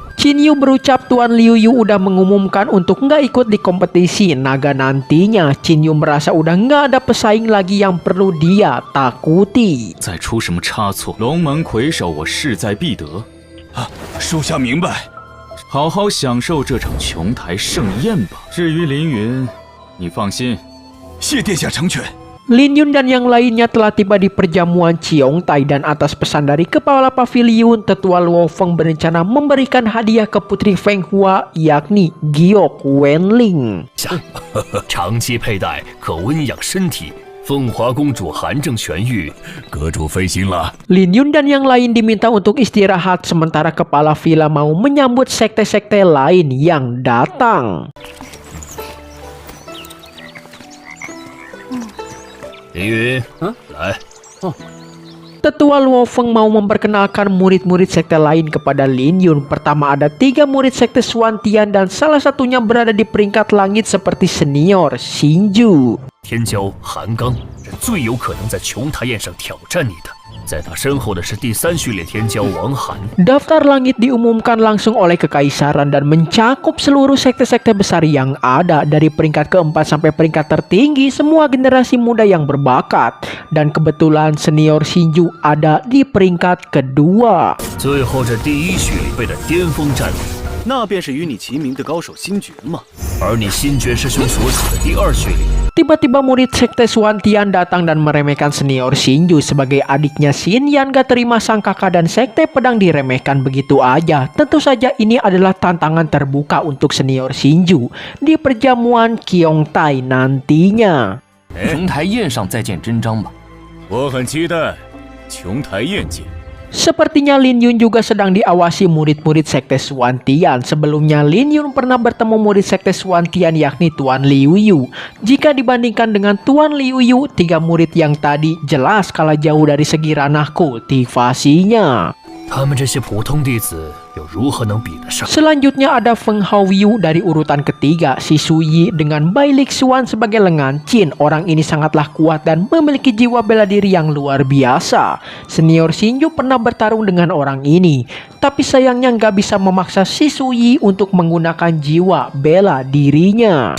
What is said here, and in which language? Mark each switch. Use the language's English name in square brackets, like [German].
[Indonesian] Qin Yu berucap Tuan Liu Yu udah mengumumkan untuk nggak ikut di kompetisi naga nantinya. Qin Yu merasa udah nggak ada pesaing lagi yang perlu dia takuti. [Chinese] 再出什么差错，龙门魁首我势在必得。啊，属下明白。好好享受这场琼台盛宴吧。至于凌云，你放心。谢殿下成全。 [Indonesian] Lin Yun dan yang lainnya telah tiba di perjamuan Qiongtai dan atas pesan dari kepala paviliun, Tetua Luo Feng berencana memberikan hadiah ke Putri Feng Hua, yakni Giok Wenling. [Chinese] 长期佩戴可温养身体。风华公主寒症痊愈，阁主费心了。 [Indonesian] Lin Yun dan yang lain diminta untuk istirahat sementara kepala villa mau menyambut sekte-sekte lain yang datang. [Chinese] 凌云，来。 [Indonesian] Tetua Luo Feng mau memperkenalkan murid-murid sekte lain kepada Lin Yun. Pertama ada 3 murid sekte Xuantian dan salah satunya berada di peringkat langit seperti senior Xinju. [Chinese] 天骄韩刚是最有可能在琼台宴上挑战你的。在他身后的是第3序列天骄王涵。 [Indonesian] Daftar langit diumumkan langsung oleh kekaisaran dan mencakup seluruh sekte-sekte besar yang ada dari peringkat keempat sampai peringkat tertinggi, semua generasi muda yang berbakat. Dan kebetulan senior Xinju ada di peringkat kedua. [Chinese] 最后这第1序里辈的巅峰战力，那便是与你齐名的高手星爵嘛。而你新觉师兄所处的第2序里， [Indonesian] Tiba-tiba murid sekte Xuantian datang dan meremehkan senior Xinju sebagai adiknya Xin Yan. Gak terima sang kakak dan sekte pedang diremehkan begitu aja. Tentu saja ini adalah tantangan terbuka untuk senior Xinju di perjamuan Qiongtai nantinya. [Chinese] 琼台宴上再见真章吧。我很期待琼台宴见。 [Indonesian] Sepertinya Lin Yun juga sedang diawasi murid-murid sekte Xuantian. Sebelumnya Lin Yun pernah bertemu murid sekte Xuantian yakni Tuan Liu Yu. Jika dibandingkan dengan Tuan Liu Yu, 3 murid yang tadi jelas kalah jauh dari segi ranah kultivasinya. [Chinese] 他们这些普通弟子又如何能比得上？ [Indonesian] Selanjutnya ada Feng Haoyu dari urutan ketiga, si Su Yi dengan Bai Lixuan sebagai lengan Qin. Orang ini sangatlah kuat dan memiliki jiwa bela diri yang luar biasa. Senior Xinju pernah bertarung dengan orang ini, tapi sayangnya nggak bisa memaksa si Su Yi untuk menggunakan jiwa bela dirinya.